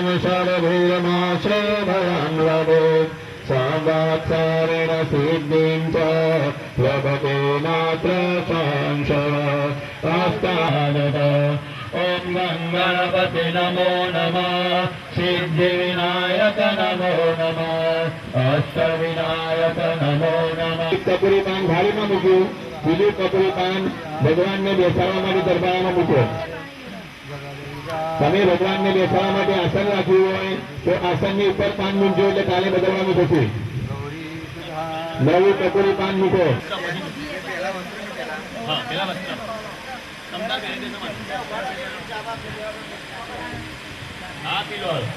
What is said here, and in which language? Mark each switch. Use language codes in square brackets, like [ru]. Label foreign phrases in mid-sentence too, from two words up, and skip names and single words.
[sa] षड्भुजमाश्रयभयं लभेत् संवत्सरेण सिद्धिं च लभते नात्र संशयः अष्टादश ॐ गणपते नमो नमः सिद्धिविनायक नमो नमः अष्टविनायक नमो नमः [gu] કપૂરી પાન થાળીમાં મૂક્યું બીજું કપૂરી પાન ભગવાનને બેસાડવા માટે દરબારમાં મૂકો તમે ભગવાનને બેસાડવા માટે આસન રાખ્યું હોય તો આસનની ઉપર પાન મૂકજો એટલે કાલે બદલવાનું થશે નવું કપૂરી પાન મૂકો હા પીલો